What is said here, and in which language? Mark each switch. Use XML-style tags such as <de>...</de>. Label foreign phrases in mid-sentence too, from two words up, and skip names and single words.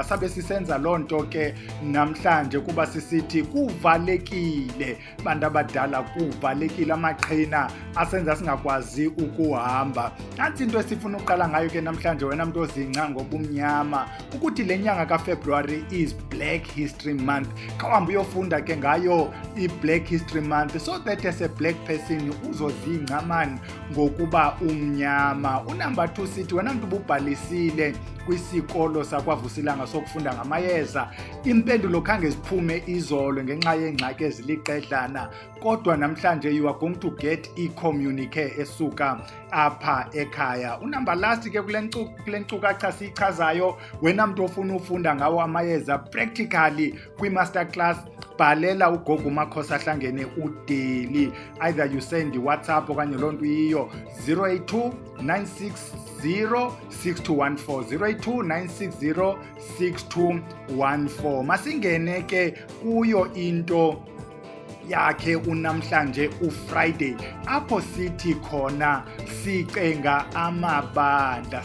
<xh>Sabe sisenza lonto ke namhlanje kuba sisithi kuvalekile bantu abadala, kuvalekile amaqhina asenza singakwazi ukuhamba. Nansi into esifuna uqala ngayo ke namhlanje wena muntu ozinca ngobumnyama ukuthi le nyanga kaFebruary is Black History Month. Khawuhambe uyofunda ke ngayo i-Black History Month</xh> <en>so that as a black person</en> <xh>uzozinca man ngokuba umnyama. Unumber 2 sithi wena muntu ububhalisile kwisikolo sakwaVusilanga sokufunda ngamayeza, impendulo khange ziphume izolo ngenxa yengxaki eziliqedlana, kodwa namhlanje</xh> <en>you are going to get</en> <xh>i-communique esuka apha ekhaya. Unumber last ke kule nkcukacha siyichazayo wena muntu ofuna ufunda ngawo amayeza practically kwi-masterclass, bhalela ugogo umakhosi ahlangene udaily,</xh> <en>either you send WhatsApp</en> <xh>okanye loo nto yiyo 082 960 6214 082 960 6214. Masingene ke kuyo into yakhe unamhlanje uFriday apho sithi khona sicenga amabandla.</xh>